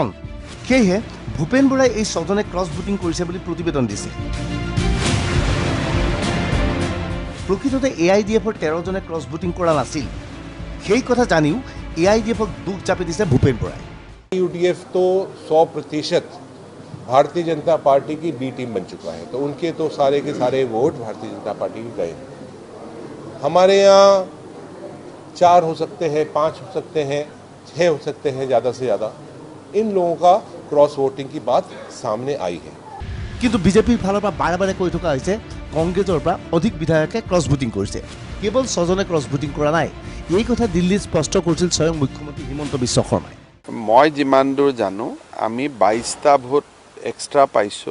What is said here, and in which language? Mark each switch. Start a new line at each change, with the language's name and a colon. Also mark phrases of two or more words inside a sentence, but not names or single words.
Assamese: সেয়েহে ভূপেন বৰাই এই 6জনে
English: cross voting
Assamese: কৰিছে বুলি প্ৰতিবেদন দিছে। প্ৰকৃততে AIDFৰ 13জনে
English: cross voting
Assamese: কৰা নাছিল। সেই কথা জানিও AIDFক দুখ জাপি দিছে ভূপেন বৰাই।
Hindi: यूडीएफ तो 100% भारतीय जनता पार्टी की
English: B team
Hindi: बन चुका है, तो उनके तो सारे के सारे वोट भारतीय जनता पार्टी के गए हैं। हमारे यहाँ 4 हो सकते हैं, 5 हो सकते हैं, 6 हो सकते हैं ज़्यादा से ज़्यादा। इन लोगों का
English: cross voting
Hindi: की बात सामने आई है।
Assamese: কিন্তু বিজেপিৰ ফালৰ পৰা বাৰে বাৰে কৈ থকা হৈছে কংগ্ৰেছৰ পৰা অধিক বিধায়কে
English: cross voting
Assamese: কৰিছে। কেৱল 6জনে
English: cross voting
Assamese: কৰা নাই, এই কথা দিল্লীত স্পষ্ট কৰিছিল স্বয়ং মুখ্যমন্ত্ৰী হিমন্ত বিশ্ব শৰ্মাই। মই যিমান দূৰ জানো আমি 22টা ভোট এক্সট্ৰা পাইছোঁ।